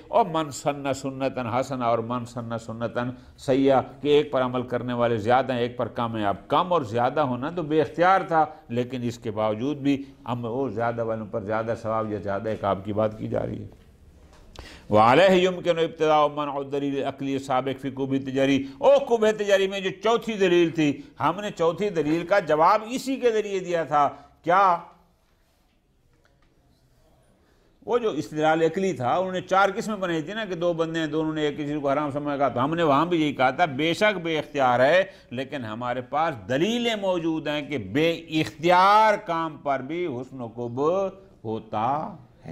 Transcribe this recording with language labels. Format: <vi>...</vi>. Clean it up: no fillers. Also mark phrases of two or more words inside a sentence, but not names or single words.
<ur>اور</ur> <ar>من سن سنتن حسنہ</ar> <ur>اور</ur> <ar>من سن سنتن سیئہ،</ar> <ur>کہ ایک پر عمل کرنے والے زیادہ ہیں ایک پر کم ہیں، اب کم اور زیادہ ہونا تو بے اختیار تھا لیکن اس کے باوجود بھی ہم وہ زیادہ والوں پر زیادہ ثواب یا زیادہ عقاب کی بات کی جا رہی ہے۔</ur> <ar>وعلیہ یمکن ابتداء منع الدلیل عقلی سابق فی قبح تجری،</ar> <ur>او قبح تجری میں جو چوتھی دلیل تھی، ہم نے چوتھی دلیل کا جواب اسی کے ذریعے دیا تھا، کیا؟ وہ جو استدلال عقلی تھا انہوں نے 4 قسمیں بنائی تھی نا کہ 2 بندے ہیں، دونوں نے ایک چیز کو حرام سمجھا، کہا تو ہم نے وہاں بھی یہی کہا تھا بے شک بے اختیار ہے، لیکن ہمارے پاس دلیلیں موجود ہیں کہ بے اختیار کام پر بھی حسن و قبح ہوتا ہے۔</ur>